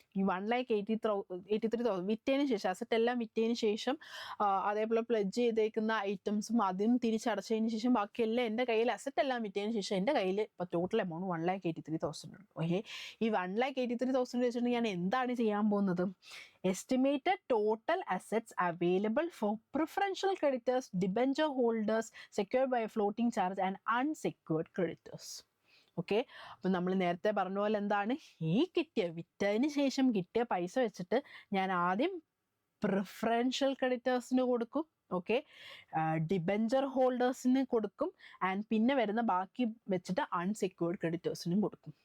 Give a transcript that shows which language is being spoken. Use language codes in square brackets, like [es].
[ml] ഈ 1,83,000 വിറ്റതിന് ശേഷം, അസറ്റ് എല്ലാം വിറ്റതിന് ശേഷം, അതേപോലെ പ്ലെഡ്ജ് ചെയ്തേക്കുന്ന ഐറ്റംസും അതും തിരിച്ചടച്ചതിന് ശേഷം ബാക്കിയെല്ലാം എൻ്റെ കയ്യിൽ, അസറ്റ് എല്ലാം വിറ്റതിന് ശേഷം എൻ്റെ കയ്യിൽ ഇപ്പോൾ ടോട്ടൽ എമൗണ്ട് 1,83,000 ഉണ്ട്. ഓക്കെ, ഈ 1,83,000 വെച്ചിട്ട് ഞാൻ എന്താണ് ചെയ്യാൻ പോകുന്നത്? [en] Estimated total assets available for preferential creditors, debenture holders, secured by a floating charge and unsecured creditors. [ml] Okay, അപ്പം നമ്മൾ നേരത്തെ പറഞ്ഞ പോലെ എന്താണ്? ഈ വിറ്റതിന് ശേഷം കിട്ടിയ പൈസ വെച്ചിട്ട് ഞാൻ ആദ്യം പ്രിഫറൻഷ്യൽ ക്രെഡിറ്റേഴ്സിന് കൊടുക്കും. ഓക്കെ, ഡിബെഞ്ചർ ഹോൾഡേഴ്സിന് കൊടുക്കും. ആൻഡ് പിന്നെ വരുന്ന ബാക്കി വെച്ചിട്ട് അൺസെക്യൂർഡ് ക്രെഡിറ്റേഴ്സിനും കൊടുക്കും.